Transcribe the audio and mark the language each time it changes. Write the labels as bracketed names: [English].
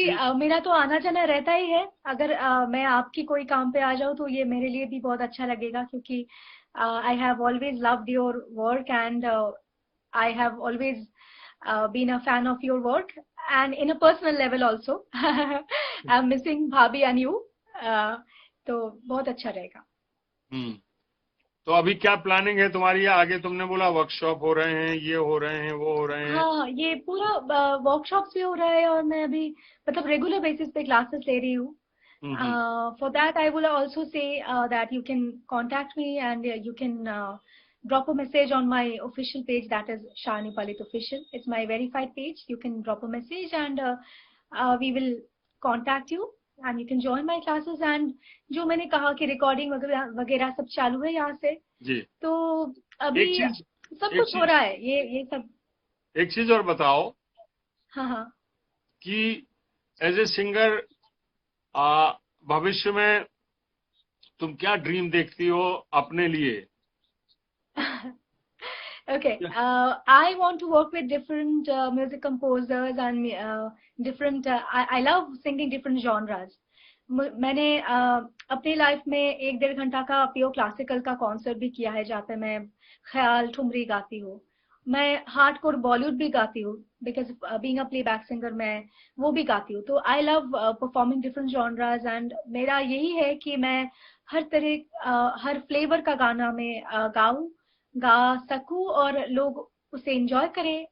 [Hindi] इसलिए मेरा तो आना जाना रहता ही है। अगर मैं आपकी कोई काम पे आ जाऊँ तो ये मेरे लिए भी बहुत अच्छा लगेगा, क्योंकि [English] I have always loved your work, and I have always been a fan of your work, and in a personal level also. I'm missing Bhabhi and you. [Hindi] तो बहुत अच्छा रहेगा। हम्म। तो अभी क्या प्लानिंग है तुम्हारी आगे? तुमने बोला वर्कशॉप हो रहे हैं, ये हो रहे हैं, वो हो रहे हैं। हाँ, ये पूरा वर्कशॉप्स भी हो रहा है, और मैं अभी मतलब रेगुलर बेसिस पे क्लासेस ले रही हूँ। हम्म। [English] For that, I will also say that you can contact me, and you can drop a message on my official page, that is Shani Palit Official. It's my verified page. You can drop a message, and we will contact you, and you can join my classes. [Hindi] And जो मैंने कहा कि recording वगैरह वगैरह सब चालू है यहाँ से, जी। तो एक अभी चीज सब एक कुछ हो चीज रहा है, ये सब। एक चीज और बताओ हाँ हाँ। कि एज ए सिंगर भविष्य में तुम क्या ड्रीम देखती हो अपने लिए? [English] Okay, [Hindi] क्या? [English] I want to work with different music composers, and different. I love singing different genres. [Hindi] मैंने अपनी लाइफ में 1-1.5 घंटा का प्योर क्लासिकल का कॉन्सर्ट भी किया है, जहाँ पे मैं ख्याल ठुमरी गाती हूँ। मैं हार्डकोर बॉलीवुड भी गाती हूँ, [English] because being a playback singer [Hindi] मैं वो भी गाती हूँ। तो [English] I love performing different genres, and [Hindi] मेरा यही है कि मैं हर तरह हर फ्लेवर का गाना मैं गाऊं, गा सकूं, और लोग उसे एंजॉय करें।